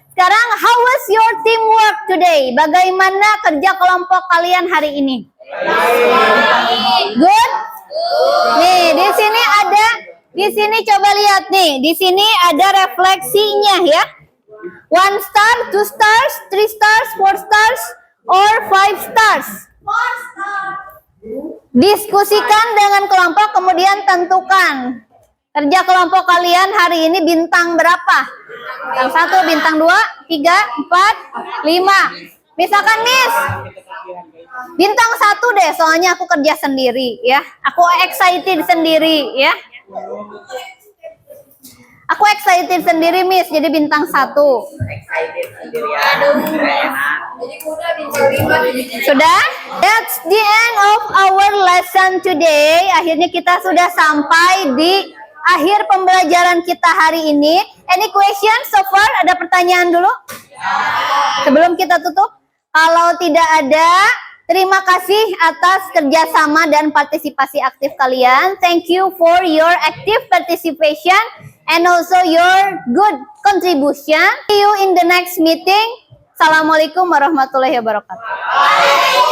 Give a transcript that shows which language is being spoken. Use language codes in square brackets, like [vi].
[id] Sekarang, [en] how was your teamwork today? [id] Bagaimana kerja kelompok kalian hari ini? [en] Good? [id] Nih, di sini coba lihat nih. Di sini ada refleksinya ya. [en] 1 star, 2 stars, 3 stars, 4 stars, or 5 stars. [id] Diskusikan dengan kelompok, kemudian tentukan kerja kelompok kalian hari ini bintang berapa? Bintang 1, bintang 2, 3, 4, 5. Misalkan Miss, bintang 1 deh, soalnya aku kerja sendiri ya. Aku excited sendiri ya. Aku excited sendiri Miss, jadi bintang 1. Excited sendirian. Sudah? [en] That's the end of our lesson today. [id] Akhirnya kita sudah sampai di akhir pembelajaran kita hari ini. [en] Any question so far? [id] Ada pertanyaan dulu? Sebelum kita tutup? Kalau tidak ada, terima kasih atas kerjasama dan partisipasi aktif kalian. [en] Thank you for your active participation and also your good contribution. See you in the next meeting. [ar] Assalamualaikum warahmatullahi wabarakatuh.